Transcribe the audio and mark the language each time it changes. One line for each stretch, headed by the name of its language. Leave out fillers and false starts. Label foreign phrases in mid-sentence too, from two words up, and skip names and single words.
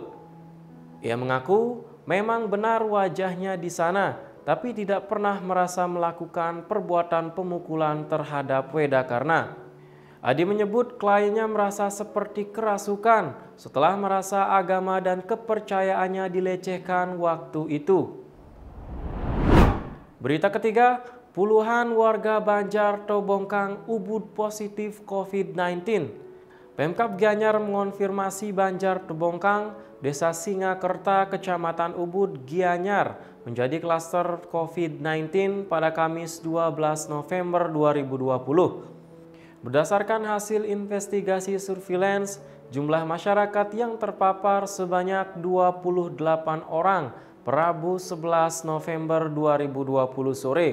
Indonesian: Ia mengaku memang benar wajahnya di sana, tapi tidak pernah merasa melakukan perbuatan pemukulan terhadap Weda Karna. Adi menyebut kliennya merasa seperti kerasukan setelah merasa agama dan kepercayaannya dilecehkan waktu itu. Berita ketiga, puluhan warga Banjar Tobongkang Ubud positif COVID-19. Pemkab Gianyar mengonfirmasi Banjar Tobongkang, Desa Singakerta, Kecamatan Ubud, Gianyar menjadi klaster COVID-19 pada Kamis 12 November 2020. Berdasarkan hasil investigasi surveillance, jumlah masyarakat yang terpapar sebanyak 28 orang per Rabu 11 November 2020 sore.